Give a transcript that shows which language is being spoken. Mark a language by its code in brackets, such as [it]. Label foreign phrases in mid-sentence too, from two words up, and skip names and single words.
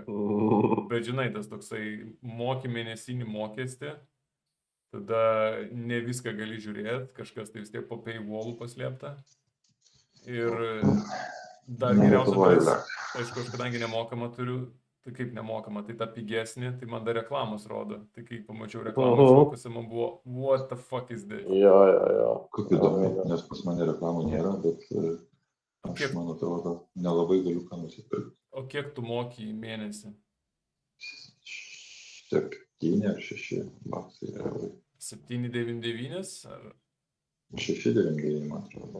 [lt] Bet žinai, tas toksai moki mėnesinį mokestį, tada ne viską gali žiūrėti, kažkas tai vis tiek po paywallų paslėpta. Ir dar geriausia, aišku, aš kadangi nemokamą turiu, tai kaip nemokamą, tai ta pigesnė, tai man dar reklamos rodo. Tai kai pamačiau reklamos šokuose, man buvo, [en] what the fuck is this? [lt] Jo. Kaip įdomu, nes pas mane reklamų nėra, bet Aš man atrodo, nelabai galiu ką nusipirkti. O kiek tu moki į mėnesį? 7 ar 6 baksai eurai. 7,99 ar? 6,99 man atrodo.